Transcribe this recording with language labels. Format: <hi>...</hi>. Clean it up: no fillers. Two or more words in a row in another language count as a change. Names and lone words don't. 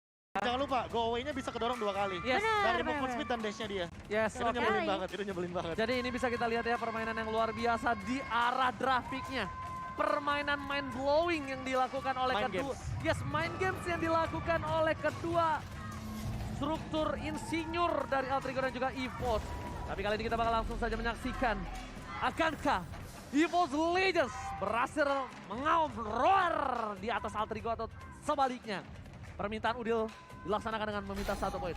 <id>Jangan lupa,</id> <en>go away-nya</en> <id>bisa kedorong 2 kali. Yes. Dari</id> <en>movement speed</en> <id>dan dash-nya dia. Yes, Itu nyebelin banget, itu nyebelin banget. Jadi ini bisa kita lihat ya permainan yang luar biasa di arah grafiknya. Permainan</id> <en>mind blowing</en> <id>yang dilakukan oleh kedua. Yes,</id> <en>mind games</en> <id>yang dilakukan oleh kedua struktur insinyur dari Altrigo dan juga EVOS. Tapi kali ini kita bakal langsung saja menyaksikan. Akankah EVOS Legends berhasil mengaum roar di atas Altrigo atau sebaliknya? Permintaan Udil dilaksanakan dengan meminta 1 poin.</id>